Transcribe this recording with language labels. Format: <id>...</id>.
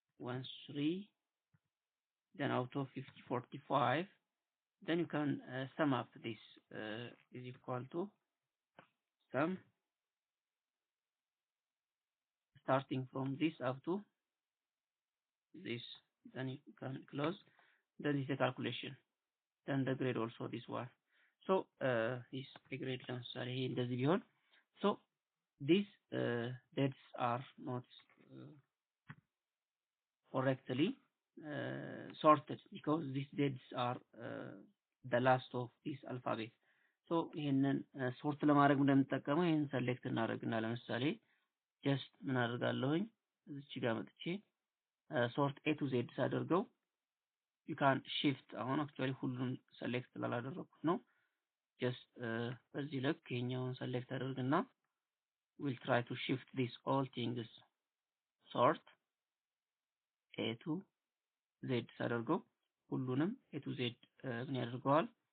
<en>1 3 then out of 50 45 then you can sum up this is equal to sum starting from this up to this, then you can close, then is the calculation, then the grade also this one. So is a grade</en> <am>ለምሳሌ ይሄ እንደዚህ ቢሆን</am> <en>so these dates are not correctly sorted because these dates are the last of this alphabet. so</en> <am>ይሄንን ሶርት ለማድረግ እንደምንጠቀመው ይሄን ሰሌክት እናደርግና</am> <en>ለምሳሌ just</en> <am>ምን አደርጋለሁኝ እዚህ ጋር መጥቼ</am> <en>sort a to z</en> <am>ሳደርገው</am> <en>you can shift</en> <am>አሁን</am> <en>actually</en> <am>ሁሉን</am> <en>select</en> <am>ስላላደረኩት ነው</am> <en>just</en> <am>በዚህ ልክ ይሄኛውን</am> <en>select</en> <am>አደርግና</am> <en>we'll try to shift these all things sort a to z</en> <am>ሳደርገው ሁሉንም</am> <en>a to z</en> <am>ምን ያደርገዋል</am>